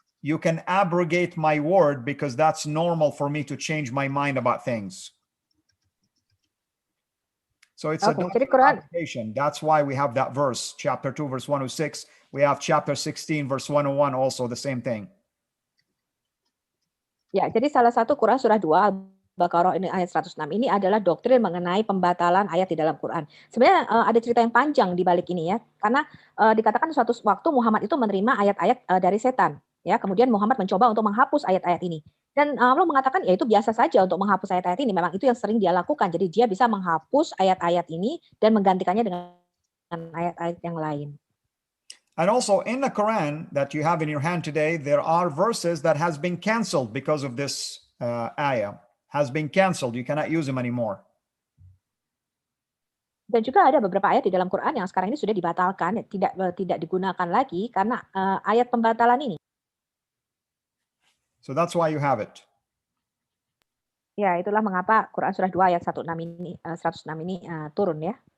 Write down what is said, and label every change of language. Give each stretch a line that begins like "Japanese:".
English: you can abrogate my word because that's normal for me to change my mind about things. So it's a
Indonesian: Oke, jadi
English: doctrine of Quran abrogation. That's why we have that verse, chapter 2, verse 106. We have chapter 16, verse 101, also the same thing.
Indonesian: ya, jadi salah satu Quran surah 2 Al-Baqarah ini ayat 106 ini adalah doktrin mengenai pembatalan ayat di dalam Quran. Sebenarnya ada cerita yang panjang di balik ini ya, karena dikatakan suatu waktu Muhammad itu menerima ayat-ayat dari setan. Ya, kemudian Muhammad mencoba untuk menghapus ayat-ayat ini. Dan Allah mengatakan ya itu biasa saja untuk menghapus ayat-ayat ini. Memang itu yang sering dia lakukan. Jadi dia bisa menghapus ayat-ayat ini dan menggantikannya dengan ayat-ayat yang lain.
English: And also in the Quran that you have in your hand today, there are verses that has been canceled because of this ayah. Has been canceled. You cannot use them anymore.
Indonesian: Dan juga ada beberapa ayat di dalam Quran yang sekarang ini sudah dibatalkan, tidak digunakan lagi karena ayat pembatalan ini.
English: So that's why you have it.
Indonesian: Ya, itulah mengapa Quran surah 2 ayat 106 ini turun ya.